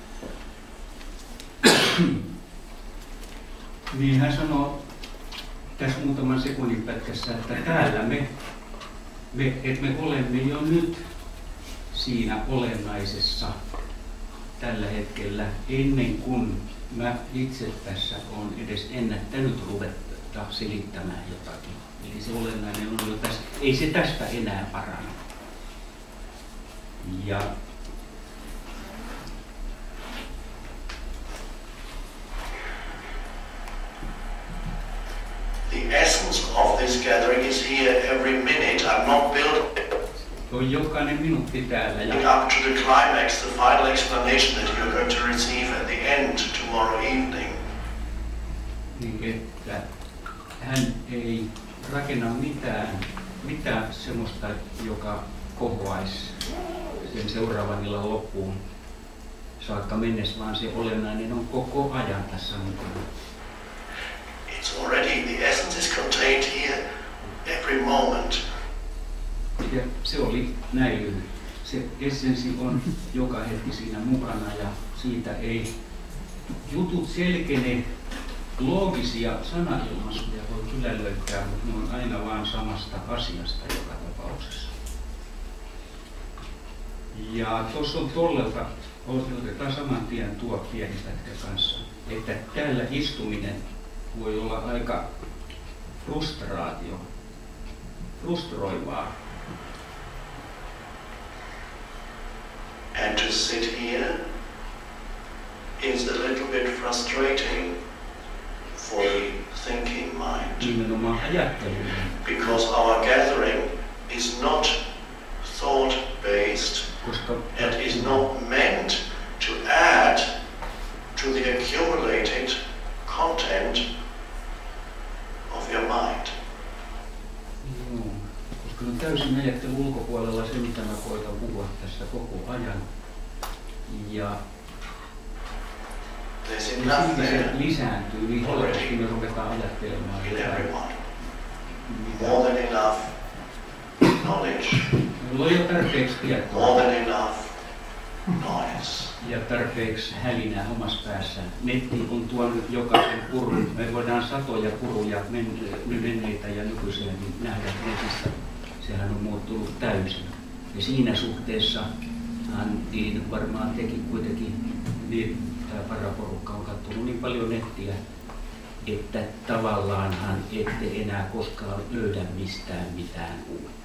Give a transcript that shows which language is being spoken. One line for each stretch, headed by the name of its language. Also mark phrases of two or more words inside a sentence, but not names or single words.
Finnish: Niin hän sanoi tässä muutaman sekunnin pätkässä, että täällä me olemme jo nyt siinä olennaisessa tällä hetkellä, ennen kuin mä itse tässä olen edes ennättänyt ruveta selittämään jotakin. Eli se olennainen on jo tässä, ei se tästä enää parane. Ja
English: The essence of this gathering is here every minute. I'm not built
Finnish: on jokainen minuutti täällä.
English: up to the climax, the final explanation that you're going to receive at the end tomorrow evening.
Finnish: Niin, että hän ei rakenna mitään semmoista, joka kohoaisi sen seuraavan illan loppuun saakka mennessä, vaan se olennainen on koko ajan tässä mukana.
English: It's already, the essence is contained here every moment.
Finnish: Ja se oli näin lyhyt. Se essenssi on joka hetki siinä mukana ja siitä ei jutut selkene. Loogisia sanailmaisuja voi kyllä löytää, mutta ne on aina vain samasta asiasta joka tapauksessa. Ja tuossa on Tollelta, otetaan saman tien tuo pieni pätkä kanssa, että täällä istuminen voi olla aika frustroivaa.
English: And to sit here is a little bit frustrating for the thinking mind.
Finnish: Nimenomaan ajatteluun.
English: Because our gathering is not thought-based and is not meant to add to the accumulated content of your mind.
Finnish: Joo, koska on täysin ajattelun ulkopuolella se, mitä mä koitan puhua tässä koko ajan. Ja se lisääntyy niin helposti, me ruvetaan ajattelemaan jotain.
English: More than enough knowledge.
Finnish: Meillä on jo tarpeeksi tietoa.
English: More than enough noise.
Finnish: Ja tarpeeksi hälinää omassa päässä. Netti on tuonut jokaisen purun. Me voidaan satoja puruja, menneitä ja nykyisiäkin nähdä netistä. Sehän on muuttunut täysin. Ja siinä suhteessa hän niin varmaan teki kuitenkin, niin tämä paraporukka on katsonut niin paljon nettiä, että tavallaanhan ette enää koskaan löydä mistään mitään uutta.